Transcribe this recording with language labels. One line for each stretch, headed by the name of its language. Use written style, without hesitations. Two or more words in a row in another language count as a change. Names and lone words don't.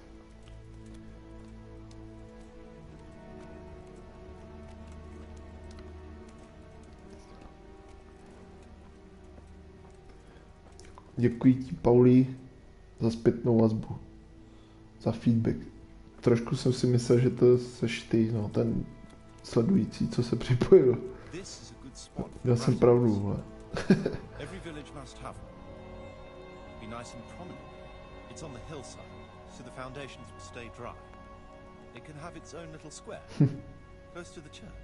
Czech: Děkuji ti, Paulí, za zpětnou vazbu, za feedback. Trošku jsem si myslel, že to seš ty, no, ten sledující, co se připojil. Měl jsem pravdu, vole.
English: Every village must have one. Be nice and prominent. It's on the hillside, so the foundations will stay dry. It can have its own little square, close to the church.